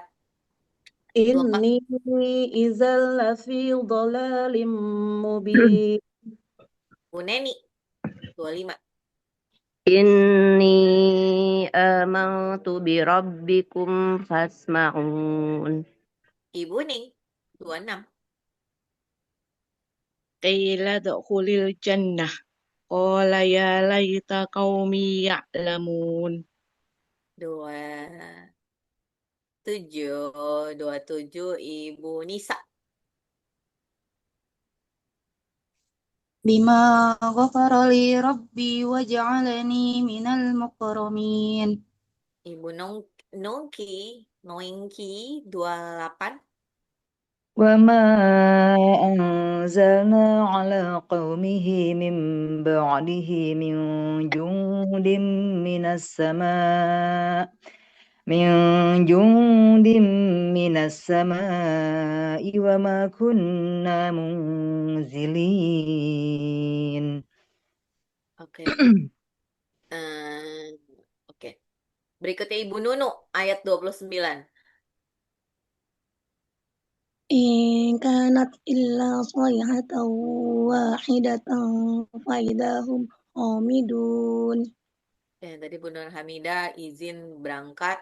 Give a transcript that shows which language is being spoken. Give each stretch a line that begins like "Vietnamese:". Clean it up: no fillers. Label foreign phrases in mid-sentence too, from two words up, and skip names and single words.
Arabic: إني إذا لفي ضلال مبين.
Indonesian: Ibu Neni. 25.
Arabic: Inni amantu bi rabbikum fasma'un.
Indonesian: Ibu Ning. 26.
Arabic: قيل ادخل الجنة قال يا ليت قومي يعلمون.
Indonesian: 27. Ibu Nisa.
Arabic: Bima ghafara li rabbi waj'alani minal mukramin.
Indonesian: Ibu Nongki. 28.
Arabic: وما أنزلنا على قومه من بعده من جند من السماء وما كنا منزلين.
Indonesian: Oke. Oke. Berikutnya Ibu Nunu, ayat 29.
Arabic: In kanat illa sayhatan wahidatan faidahum hamidun.
Indonesian: Tadi Bu Nur Hamidah izin berangkat.